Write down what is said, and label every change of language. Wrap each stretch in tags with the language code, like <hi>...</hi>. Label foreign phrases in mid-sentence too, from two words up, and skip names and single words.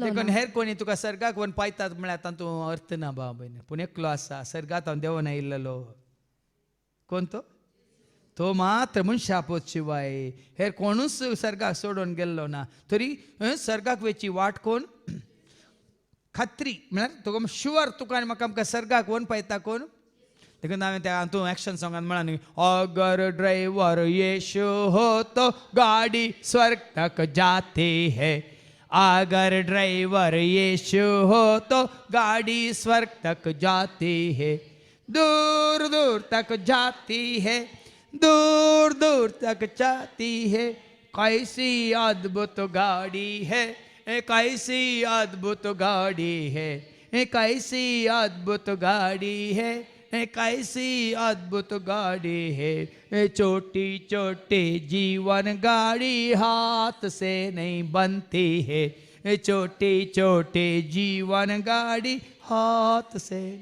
<kok>देखून हेर कोणी तुका सर्गाक व्हरून पायतात म्हळ्यार तातूंत अर्थ ना बाबा पूण एकलो आसा सर्गांत हांव देंवन आयिल्लो कोण तो मात्र मनशापूत शिवाय हेर कोणूच सर्गाक सोडून गेल्लो ना तरी सर्गाक वेची वाट कोण खात्री म्हळ्यार तुका शुअर तुका आनी म्हाका आमकां सर्गाक व्हरून पायता कोण देखून हांवें त्या हातूंत एक्शन सॉंगान म्हळां न्ही</kok> <hi>अगर ड्रायव्हर यीशु हो तो गाडी स्वर्ग तक जाती है अगर ड्राइवर यीशु हो तो गाड़ी स्वर्ग तक जाती है दूर दूर तक जाती है, दूर दूर तक जाती है, कैसी अद्भुत गाड़ी है, कैसी अद्भुत गाड़ी है, कैसी अद्भुत गाड़ी है, कैसी अद्भुत गाड़ी है, छोटी छोटी जीवन गाड़ी हाथ से नहीं बनती है, छोटी छोटी जीवन गाड़ी हाथ से.</hi>